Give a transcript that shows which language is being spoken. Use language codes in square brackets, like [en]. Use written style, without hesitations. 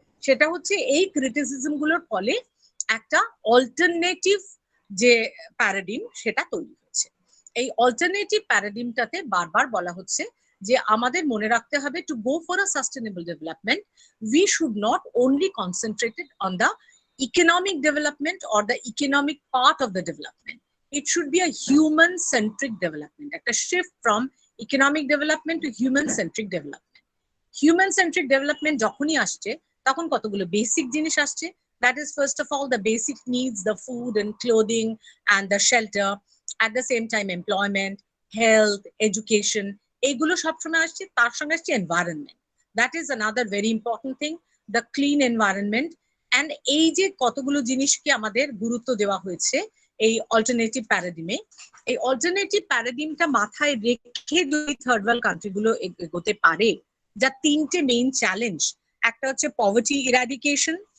[bn] সেটা হচ্ছে এই ক্রিটিসিজম গুলোর ফলে একটা অল্টারনেটিভ যে প্যারাডিম সেটা তৈরি হচ্ছে। এই অল্টারনেটিভ প্যারাডিমটাতে বারবার বলা হচ্ছে যে আমাদের মনে রাখতে হবে, [en] To go for a sustainable development we should not only concentrated on the economic development or the economic part of the development. It should be a human-centric development, [bn] একটা [en] shift from economic development to human-centric development. Human-centric development [bn] যখনই আসছে তখন কতগুলো basic জিনিস আসছে, [en] that is first of all the basic needs, the food and clothing and the shelter, at the same time employment, health, education, [bn] এইগুলো সবসময় আসছে। তার সঙ্গে আসছে [en] environment, that is another very important thing, the clean environment. [bn] and এই যে কতগুলো জিনিসকে আমাদের গুরুত্ব দেওয়া হয়েছে এই অল্টারনেটিভ প্যারাডিমে, এই অল্টারনেটিভ প্যারাডিমটা মাথায় রেখে যদি থার্ড ওয়ার্ল্ড কান্ট্রিগুলো এগোতে পারে, যা তিনটে মেইন চ্যালেঞ্জ, একটা হচ্ছে পভার্টি ইরাডিকেশন,